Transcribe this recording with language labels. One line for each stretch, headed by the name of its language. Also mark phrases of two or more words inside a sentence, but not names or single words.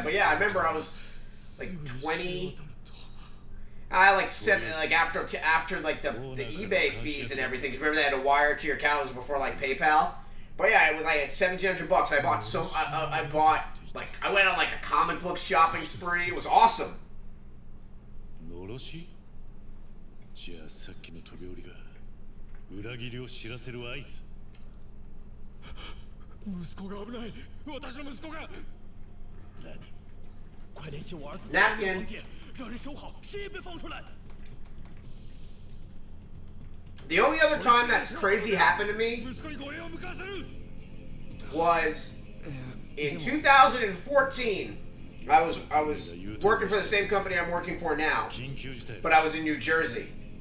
English: But yeah, I remember I was like 20. I had like 7, like after like the eBay fees and everything. 'Cause remember they had to wire to your account. It was before like PayPal. But yeah, it was like 1,700 bucks. I bought I bought, like, I went on like a comic book shopping spree. It was awesome.
Japanese: じゃあさっきの飛び降りが裏切りを知らせる合図。息子が危ない。私の息子が。
Chinese: 何？ 快联系我儿子。
English: Napkin.
Chinese: 让人守好，谁也别放出来。
English: The only other time that's crazy happened to me was in 2014. I was working for the same company I'm working for now, but I was in New Jersey.